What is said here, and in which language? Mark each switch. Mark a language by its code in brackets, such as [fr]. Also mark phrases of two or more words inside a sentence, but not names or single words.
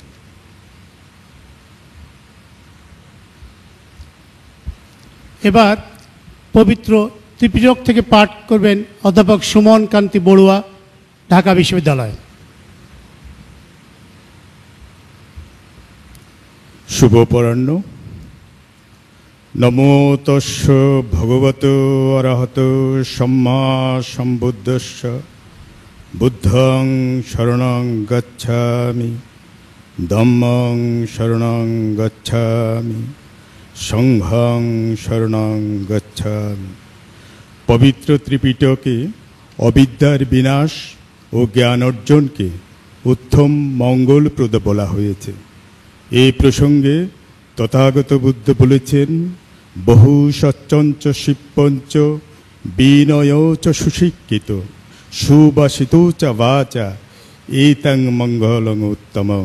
[bn] এবার পবিত্র ত্রিপিটক থেকে পাঠ করবেন অধ্যাপক সুমন কান্তি বড়ুয়া, ঢাকা বিশ্ববিদ্যালয়। শুভ অপরাহ্ন। [pi] নমো তস্য ভগবত অরহত সম্মা সম্বুদ্ধস্য। বুদ্ধং শরণং গচ্ছামি, ধম্মং শরণং গচ্ছামি, সংঘং শরণং গচ্ছামি। [bn] পবিত্র ত্রিপিটকে অবিদ্যার বিনাশ ও জ্ঞান অর্জনকে উত্তম মঙ্গলপ্রদ বলা হয়েছে। এই প্রসঙ্গে তথাগত বুদ্ধ বলেছেন, [pi] বহু সচ্চঞ্চ শিপ্পঞ্চ বিনয় চ সুশিক্ষিত সুবাসিত চ বাচা এতং মঙ্গলং উত্তমং।